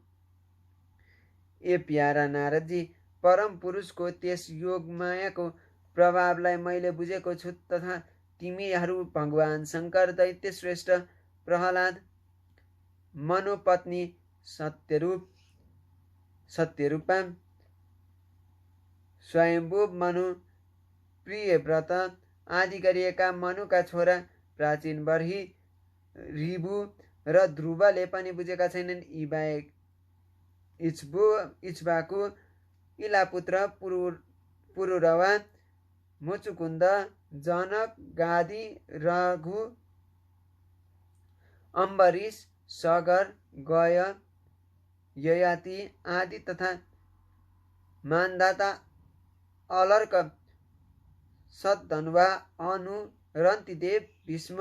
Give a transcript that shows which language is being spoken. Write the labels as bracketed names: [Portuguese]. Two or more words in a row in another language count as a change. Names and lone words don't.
[Nepali] ए प्यारा नारदजी, परम पुरुषको त्यस योग मायाको प्रभावलाई मैले बुझेको छु तथा तिमीहरू भगवान शङ्कर, दैत्य श्रेष्ठ प्रहलाद, मनोपत्नी सत्यरूपा, स्वयम्भू मनु, प्रियव्रत आदि गरिएका मनुका छोरा प्राचीन बर्ही, ऋभु र ध्रुवले पनि बुझेका छैनन्। यी बाहेक इक्ष्वाकु, इलापुत्र, पुरुरवा, मुचुकुन्द, जनक, गादी, रघु, अम्बरीश, सगर, गय, ययाति आदि तथा मानदाता, अलर्क, सद्धन्वा, अनु, रन्तिदेव, भीष्म,